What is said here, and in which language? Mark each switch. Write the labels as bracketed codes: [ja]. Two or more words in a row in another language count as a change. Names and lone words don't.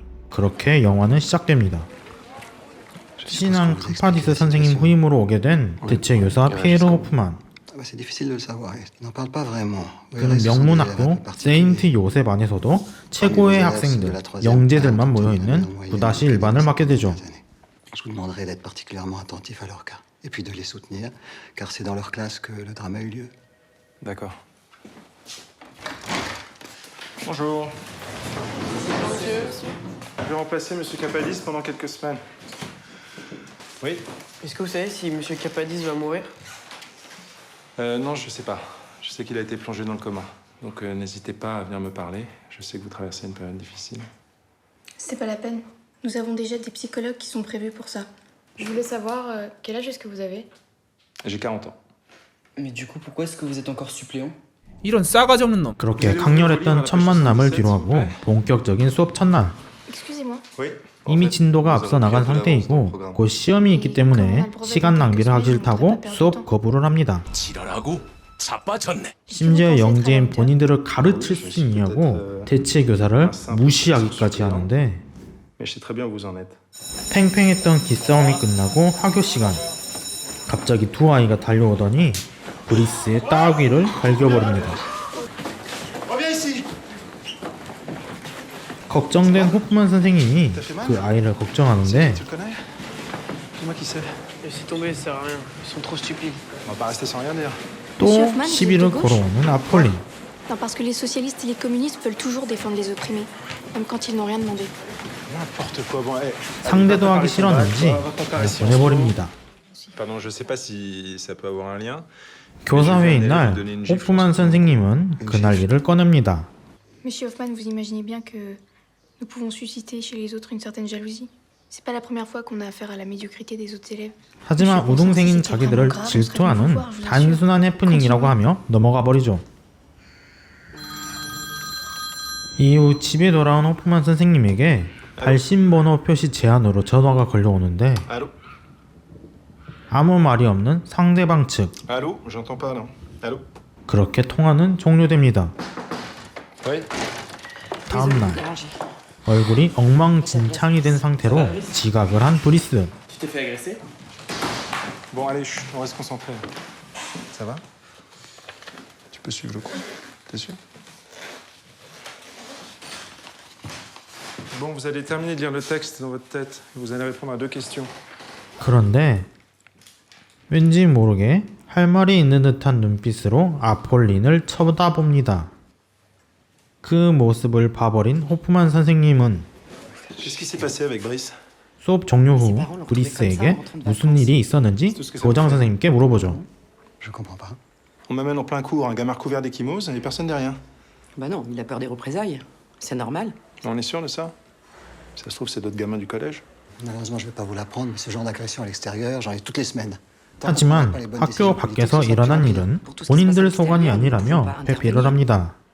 [ko] 그렇게 영화는 시작됩니다. 신한 카파디스 선생님 후임으로 오게 된 대체 교사 피에르 호프만. 그는 명문학교 세인트 요셉 안에서도 최고의 학생들, 영재들만 모여있는 부다시 일반을 맡게 되죠. [fr] Bonjour. Monsieur. Je vais remplacer Monsieur Capadis pendant quelques semaines. Oui. Est-ce que vous savez si Monsieur Capadis va mourir? Non, je sais pas. Je sais qu'il a été plongé dans le coma. Donc n'hésitez pas à venir me parler. Je sais que vous traversez une période difficile. C'est pas la peine. Nous avons déjà des psychologues qui sont prévus pour ça. Je voulais savoir quel âge est-ce que vous avez? J'ai 40 ans. Mais du coup, pourquoi est-ce que vous êtes encore suppléant? [ko] 이런 싸가지 없는 놈. 그렇게 강렬했던 첫 만남을 뒤로하고 본격적인 수업 첫날. [fr] Excusez-moi. Oui. [ko] 이미 진도가 앞서 나간 상태이고 곧 시험이 있기 때문에 시간 낭비를 하기 싫다고 수업 거부를 합니다. 지랄하고 자빠졌네. 심지어 영재인 본인들을 가르칠 수 있냐고 대체 교사를 무시하기까지 하는데 [fr] Mais je sais très bien où vous en êtes. [ko] 팽팽했던 기싸움이 끝나고 학교 시간. 갑자기 두 아이가 달려오더니 브리스의 따귀를 갈겨버립니다. 걱정된 호프만 선생님이 그 아이를 걱정하는데 [fr] Dis-moi qui c'est. Laissez tomber, ça sert à rien. Ils sont trop stupides. On va pas rester sans rien dire. [ko] 또 시비를 걸어오는 아폴린. [fr] Non, parce que les socialistes et les communistes veulent toujours défendre les opprimés, même quand ils n'ont rien demandé. N'importe quoi. Bon, hey. [ko] 상대도 하기 싫었는지 보내버립니다. [fr] Pardon, je sais pas si ça peut avoir un lien. [ko] 교사회의 날 호프만 선생님은 그날 일을 꺼냅니다. [fr] Monsieur Hoffman, vous imaginez bien que nous pouvons susciter chez les autres une certaine jalousie. C'est pas la première fois qu'on a affaire à la médiocrité des autres élèves. [ko] 하지만 우동생인 자기들을 질투하는 단순한 해프닝이라고 하며 넘어가 버리죠. 이후 집에 돌아온 호프만 선생님에게 발신번호 표시 제한으로 전화가 걸려오는데 [fr] Allô? [ko] 아무 말이 없는 상대방 측. [fr] Allô? J'entends pas, non. Allô? [ko] 그렇게 통화는 종료됩니다. [fr] Oui. [ko] 다음날 얼굴이 엉망진창이 된 상태로 지각을 한 브리스. [fr] Tu t'es fait agresser? Bon, allez, chut, on va se concentrer. Ça va? Tu peux suivre le cours? T'es sûr? Bon, vous allez terminer de lire le texte dans votre tête. Vous allez répondre à 2 questions. [ko] 그런데 왠지 모르게 할 말이 있는 듯한 눈빛으로 아폴린을 쳐다봅니다. 그 모습을 봐버린 호프만 선생님은 [fr] Qu'est-ce qui s'est passé avec Brice? [ko] 수업 종료 후 브리스에게 무슨 일이 있었는지 교장 선생님께 물어보죠. [fr] Je comprends pas. On m'amène en plein cours, un gamin recouvert d'échymose et personne derrière. Bah non, il a peur des représailles. C'est normal. On est sûr de ça? Ça se trouve, c'est d'autres gamins du collège. Malheureusement, je ne vais pas vous l'apprendre, mais ce genre d'agression à l'extérieur, j'en ai toutes les semaines. [ko] 하지만 학교 밖에서 일어난 일은 본인들 소관이 아니라며 회피를 합니다.